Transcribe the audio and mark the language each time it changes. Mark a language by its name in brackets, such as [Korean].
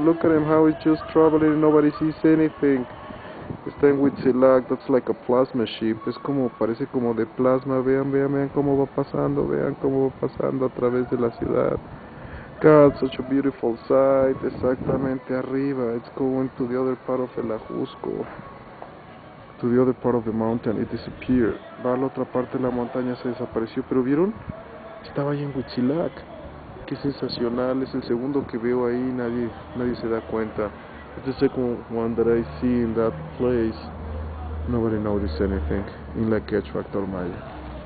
[English] Look at him, how he's just traveling and nobody sees anything. [Spanish] Está en Huitzilac. [English] That's like a plasma ship. [Spanish] Es como, parece como de plasma. Vean, vean, vean cómo va pasando. Vean cómo va pasando a través de la ciudad. [English] God, such a beautiful sight. [Spanish] Exactamente arriba. [English] It's going to the other part of el Ajusco. To the other part of the mountain. It disappeared. [Spanish] Va a la otra parte de la montaña, se desapareció. Pero ¿vieron? Estaba ahí en Huitzilac. Qué sensacional. Es el segundo que veo ahí. Nadie se da cuenta. [English] It's the second one that I see in that place. Nobody noticed anything. In La Quechua, Maya.